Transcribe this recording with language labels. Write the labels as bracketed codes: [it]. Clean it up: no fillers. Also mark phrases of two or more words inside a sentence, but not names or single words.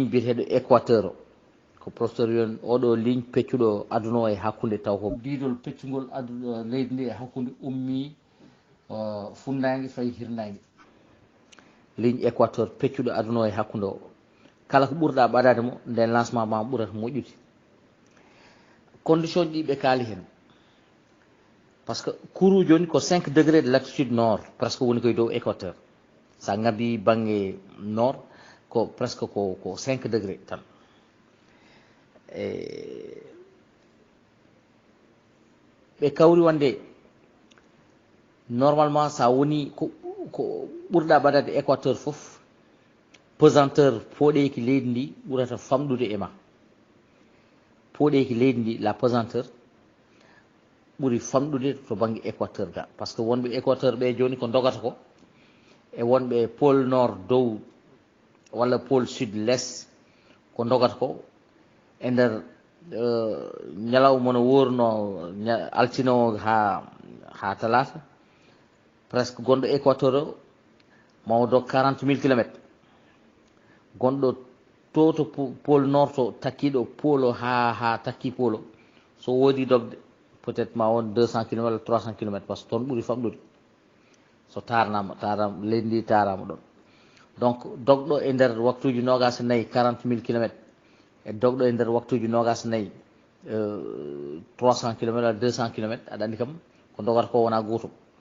[ff] biyeteɗo équateur o ko professeur yon oɗo ligne peccuɗo aduna o e hakkude taw ko didol peccugol leydi ndi e hakkude ummi funnague fayi hirnague ligne équateur peccuɗo aduna o e hakkude o kala ko ɓurɗa ɓadade mo nden lancement ma ɓurata moƴƴude condition ɗi ɓe kaali hen [fr] par ce que [ff] courou joni ko [fr] 5 degré de latitude nord presque [ff] woni koye dow équateur sa ngabbi banggue nord ko presque ko 5 degré tan ɓe kawri wonde normalement sa woni ko ɓurɗa ɓadade équateur foof pesanteur poɗeki leydi ndi ɓurata famɗude e ma poɗeki leydi ndi la pesanteur ɓuri famɗude to banggue équateur ga par ce que wonɓe équateur ɓe joni ko dogata ko e wonɓe [fr] pôle nord [ff] dow walla [fr] pôle sud l'est [ff] ko dogata ko e nder ñalawma no worno altine o ha talata presque gonɗo équateur o mawo dog 40 000 kilomètres gonɗo to [fr] pôle nord [ff] to takkiɗo pôle o ha takki pôle o so woodi dogde [fr] peut être [ff] ma won 200 kilomètres walla 300 kilomètres [fr] par ce que [ff] toon ɓuuri famɗude so tarnama leydi ndi tarama ɗon donc dogɗo e nder waktuji nogas nayyi 40 000 kilomètres e dogɗo e nder waktuji nogas nayyi 300 kilomètres walla 200 kilomètres aɗa andi kam ko dogata ko wona gotum